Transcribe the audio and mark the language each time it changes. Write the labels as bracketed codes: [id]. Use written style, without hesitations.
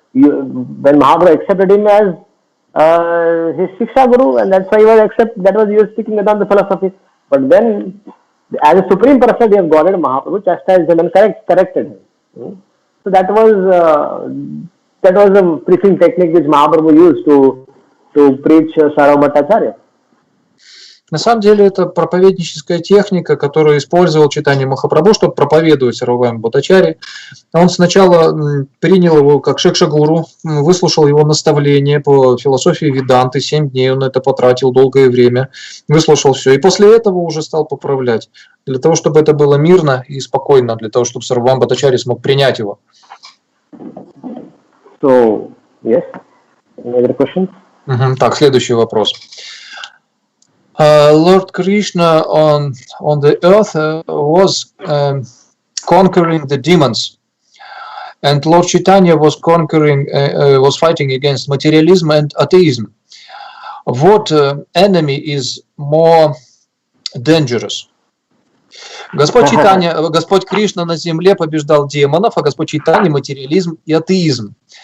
[en] When Mahaprabhu accepted him as his Shiksha Guru, and that's why he was speaking Vedanta philosophy. But then, as a supreme personality of Godhead, Mahaprabhu chastised him and corrected him. So that was a preaching technique which Mahaprabhu used to preach Sarvabhauma Bhattacharya. [ru] На самом деле это проповедническая техника, которую использовал Чайтанья Махапрабху, чтобы проповедовать Сарвабхауме Бхаттачарье. Он сначала принял его как шикша-гуру, выслушал его наставления по философии Веданты, 7 дней он это потратил, долгое время, выслушал все. И после этого уже стал поправлять, для того, чтобы это было мирно и спокойно, для того, чтобы Сарвабхаума Бхаттачарья смог принять его. [en] So, yes. Any other questions? [ru] Так, следующий вопрос. [en] Lord Krishna on the earth was conquering the demons, and Lord Chaitanya was fighting against materialism and atheism. What enemy is more dangerous? [ru] Господь Кришна на земле побеждал демонов, а Господь Чайтанья материализм и атеизм.